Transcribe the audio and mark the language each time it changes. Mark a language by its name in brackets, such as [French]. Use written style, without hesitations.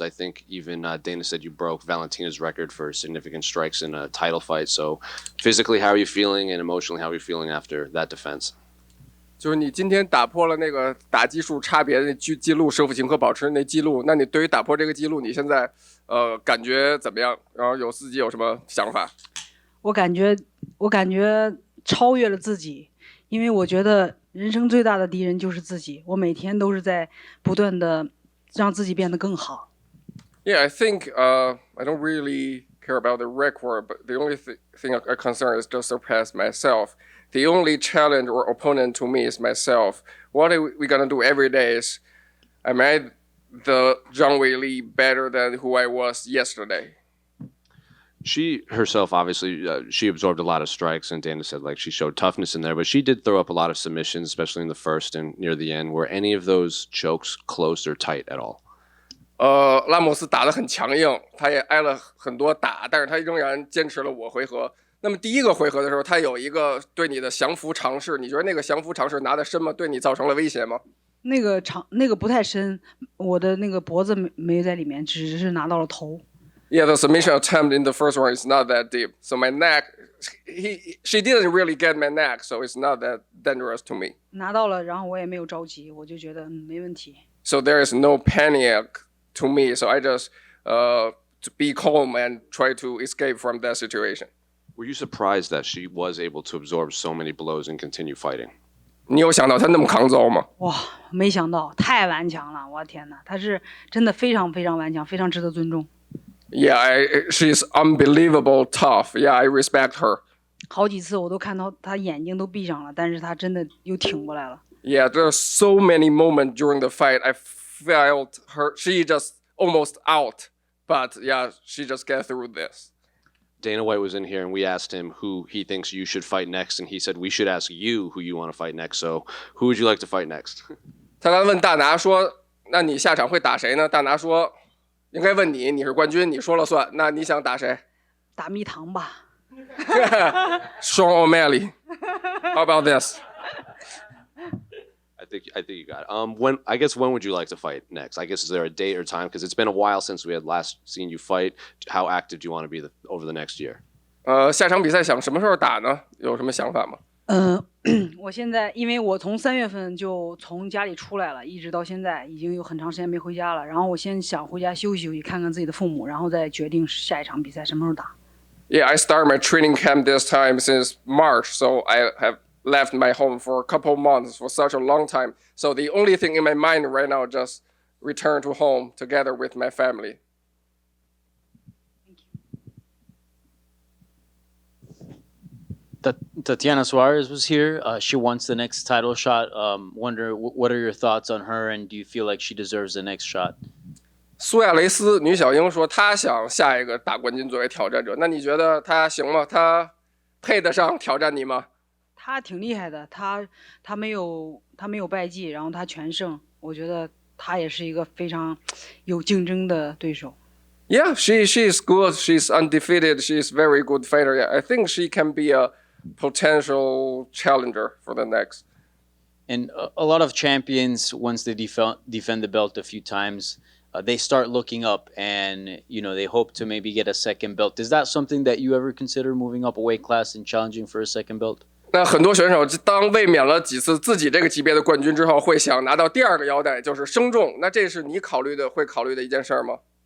[English] I think even Dana said you broke Valentina's record for significant strikes in a title fight. So physically, how are you feeling? And emotionally, how are you feeling after that defense? [Chinese] 就是你今天打破了那个打击数差别的记录，舍甫琴科保持那记录。那你对于打破这个记录，你现在感觉怎么样？然后自己有什么想法？我感觉超越了自己，因为我觉得人生最大的敌人就是自己。我每天都是在不断的让自己变得更好。 [English] Yeah, I think I don't really care about the record, but the only thing I'm concerned is to surpass myself. The only challenge or opponent to me is myself. What are we gonna do every day is, am I the Zhang Weili better than who I was yesterday? She herself, obviously, she absorbed a lot of strikes, and Dana said she showed toughness in there, but she did throw up a lot of submissions, especially in the first and near the end. Were any of those chokes close or tight at all? [Chinese] 拉莫斯打得很强硬，他也挨了很多打，但是他仍然坚持了回合。那么第一个回合的时候，他有一个对你的降服尝试，你觉得那个降服尝试拿得深吗？对你造成了威胁吗？那个不太深，我的那个脖子没在里面，只是拿到了头。 [English] Yeah, the submission attempt in the first round is not that deep. So my neck, she didn't really get my neck, so it's not that dangerous to me. [Chinese] 拿到了，然后我也没有着急，我就觉得没问题。 [English] So there is no panic to me. So I just to be calm and try to escape from that situation. Were you surprised that she was able to absorb so many blows and continue fighting? [Chinese] 你有想到她那么抗揍吗？哇，没想到，太顽强了！我的天哪，她是真的非常非常顽强，非常值得尊重。 [English] Yeah, she's unbelievable tough. Yeah, I respect her. [Chinese] 好几次我都看到她眼睛都闭上了，但是她真的又挺过来了。 [English] Yeah, there are so many moments during the fight. I felt her. She just almost out, but yeah, she just get through this. Dana White was in here, and we asked him who he thinks you should fight next, and he said we should ask you who you want to fight next. So, who would you like to fight next? [Chinese] 他刚问大拿说：“那你下场会打谁呢？” 大拿说：“应该问你，你是冠军，你说了算。那你想打谁？” 打蜜糖吧。 [English] Sean O'Malley. How about this? I think you got it. When would you like to fight next? I guess is there a date or time? Because it's been a while since we had last seen you fight. How active do you want to be over the next year? [Chinese] 下场比赛想什么时候打呢？有什么想法吗？我现在因为我从3月份就从家里出来了，一直到现在已经有很长时间没回家了。然后我先想回家休息休息，看看自己的父母，然后再决定下一场比赛什么时候打。 [English] Yeah, I started my training camp this time since March, so I have left my home for a couple months for such a long time. So the only thing in my mind right now is just return to home together with my family. Tatiana Suarez was here. She wants the next title shot. Wonder what are your thoughts on her, and do you feel like she deserves the next shot? [Chinese] 苏亚雷斯女小鹰说她想下一个大冠军作为挑战者，那你觉得她行吗？她配得上挑战你吗？她挺厉害的，她没有败绩，然后她全胜，我觉得她也是一个非常有竞争的对手。 [English] Yeah, she's good. She's undefeated. She's very good fighter. Yeah, I think she can be a potential challenger for the next. And a lot of champions, once they defend the belt a few times, they start looking up and, they hope to maybe get a second belt. Is that something that you ever consider moving up a weight class and challenging for a second belt? [Chinese] 那很多选手当卫冕了几次自己这个级别的冠军之后，会想拿到第二个腰带，就是升重。那这是你会考虑的一件事吗？